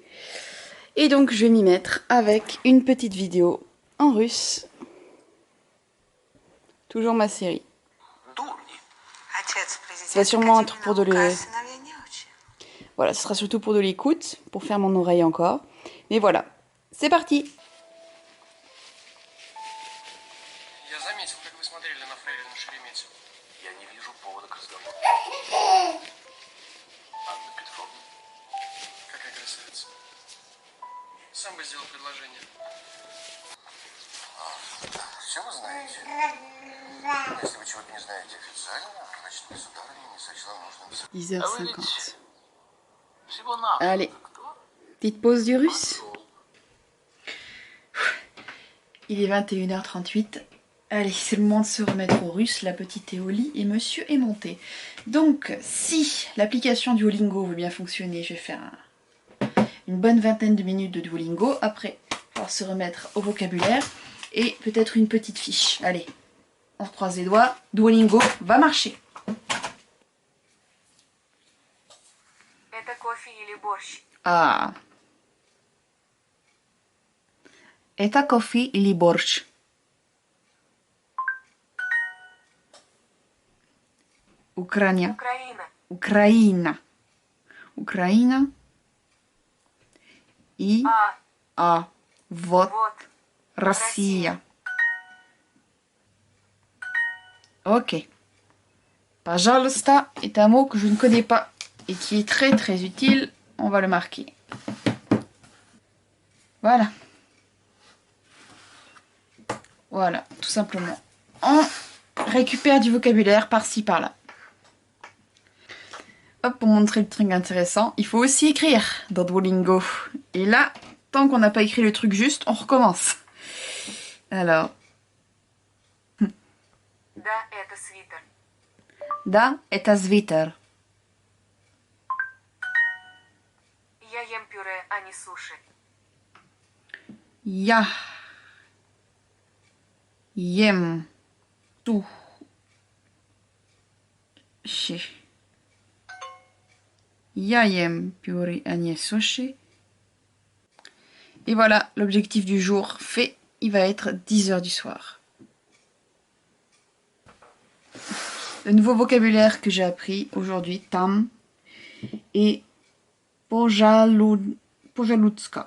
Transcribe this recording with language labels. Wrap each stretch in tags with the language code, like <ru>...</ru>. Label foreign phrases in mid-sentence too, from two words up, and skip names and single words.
<fr>Et donc je vais m'y mettre avec une petite vidéo en russe. Toujours ma série.</fr> <ru>Дурни.</ru> <fr>Ça va sûrement un truc pour de les... Voilà, ce sera surtout pour de l'écoute, pour faire mon oreille encore. Mais voilà, c'est parti.</fr> <ru>Я заметил, как вы смотрели на фрейлину Шереметьеву. Я не вижу повода к разговору. Анна Петровна. Какая красавица. Сам бы сделал предложение. Все вы знаете? Ну, если вы чего-то не знаете официально, значит, государыня не сочла нужным... 10h50. Всего-навсего.</ru> <fr>Allez, petite pause du russe. Il est 21h38. Allez, c'est le moment de se remettre au russe. La petite est au lit et monsieur est monté. Donc, si l'application Duolingo veut bien fonctionner, je vais faire une bonne vingtaine de minutes de Duolingo. Après, on va se remettre au vocabulaire et peut-être une petite fiche. Allez, on croise les doigts. Duolingo va marcher.</fr> <ru>Это кофе или борщ? Ah. Это кофе или борщ? Украина. Украина. Украина. Украина. И вот Вот. Россия. Ok.</ru> <fr>Пожалуйста est un mot que je ne connais pas et qui est très très utile. On va le marquer. Voilà. Voilà, tout simplement. On récupère du vocabulaire par-ci par-là. Hop, pour montrer le truc intéressant, il faut aussi écrire dans Duolingo. Et là, tant qu'on n'a pas écrit le truc juste, on recommence. Alors.</fr> <ru>Да, это свитер. Да, это свитер. Я ем пюре, а не суши. Я ем суши. Я ем пюре, а не суши.</ru> <fr>Et voilà, l'objectif du jour fait, il va être 10h du soir. Le nouveau vocabulaire que j'ai appris aujourd'hui, tam et pojalutska.</fr>